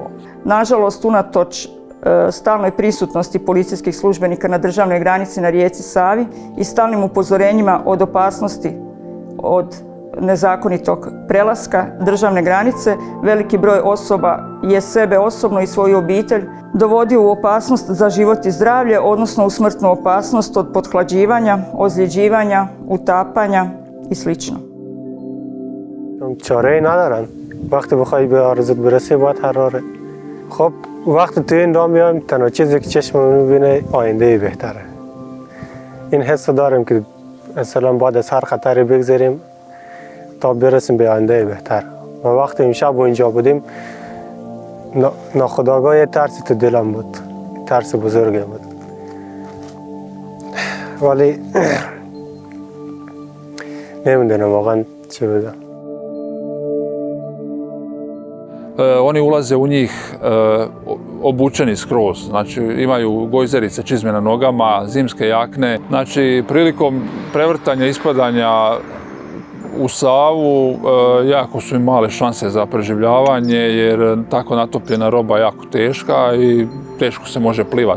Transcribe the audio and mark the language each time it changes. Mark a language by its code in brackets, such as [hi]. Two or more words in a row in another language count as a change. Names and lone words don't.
[hr] Nažalost, unatoč stalnoj prisutnosti policijskih službenika na državnoj granici na rijeci Savi i stalnim upozorenjima od opasnosti od nezakonitog prelaska državne granice, veliki broj osoba je sebe osobno i svoju obitelj dovodio u opasnost za život i zdravlje, odnosno u smrtnu opasnost od pothlađivanja, ozljeđivanja, utapanja i sl. [fa] چاره‌ای ندارن. وقتی بخوای به آرزوت برسی باید حراره. خب وقتی تو این راه میایم تنها چیزی که چشممون میبینه آینده بهتره. این حس رو داریم که مثلا باید از هر خطری بگذریم تا برسیم به آینده بهتر. و وقتی امشب و اینجا بودیم ناخودآگاه یه ترسی تو دلم بود. ترس بزرگی بود. ولی نمیدونم واقعا چی بگم. [hr] Oni ulaze u njih obučeni skroz, znači imaju gojzerice, čizme na nogama, zimske jakne. Znači prilikom prevrtanja, ispadanja u Savu jako su im male šanse za preživljavanje jer tako natopljena roba je jako teška i teško se može plivati.